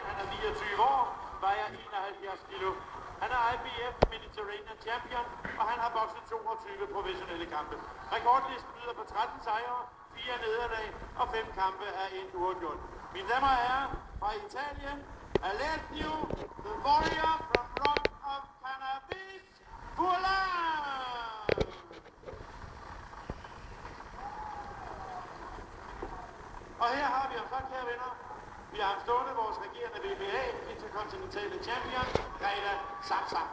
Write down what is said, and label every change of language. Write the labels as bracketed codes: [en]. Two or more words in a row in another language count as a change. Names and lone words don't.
[da] Han er 29 år, vejer 71 kilo. Han er IBF Mediterranean Champion, og han har bokset 22 professionelle kampe. Rekordlisten lyder på 13 sejre, 4 nederlag og 5 kampe er endt uafgjort. Mine damer og herrer, fra Italien, [en] Alessio, the warrior from Rock of Cannabis, Fuolan! [da] Og her har vi ham så, kære venner. Vi har ham stående, vores regerende WBA Intercontinentale Champion, Reda Samsam.